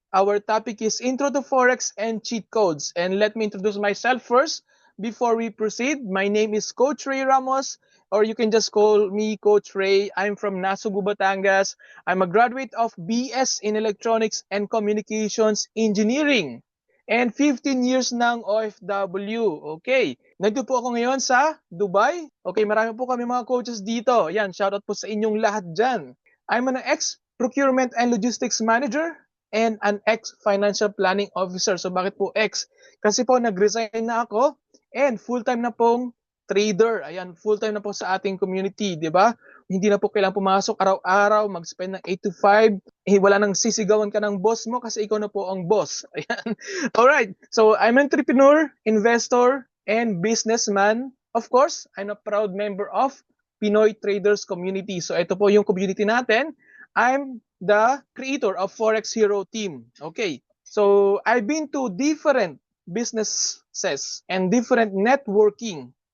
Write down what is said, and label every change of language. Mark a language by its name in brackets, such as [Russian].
[English] Our topic is Intro to Forex and Cheat Codes. And let me introduce myself first before we proceed. My name is Coach Ray Ramos, or you can just call me Coach Ray. I'm from Nasugbu, Batangas. I'm a graduate of BS in Electronics and Communications Engineering. And 15 years ng OFW. Okay. [Filipino] Nandito po ako ngayon sa Dubai. Okay, marami po kami mga coaches dito. Yan, shoutout po sa inyong lahat dyan. [English] I'm an ex-procurement and logistics manager and an ex-financial planning officer. [Filipino] So bakit po ex? Kasi po nag-resign na ako and full-time na pong trader. Ayan, full-time na po sa ating community, di ba? Hindi na po kailangang pumasok araw-araw, mag-spend ng 8 to 5. Wala nang sisigawan ka ng boss mo kasi ikaw na po ang boss. Ayan. [English] Alright, so I'm an entrepreneur, investor, and businessman. Of course, I'm a proud member of Pinoy Traders Community. [Filipino] So ito po yung community natin. [English] I'm the creator of Forex Hero Team. Okay. So I've been to different businesses and different networking.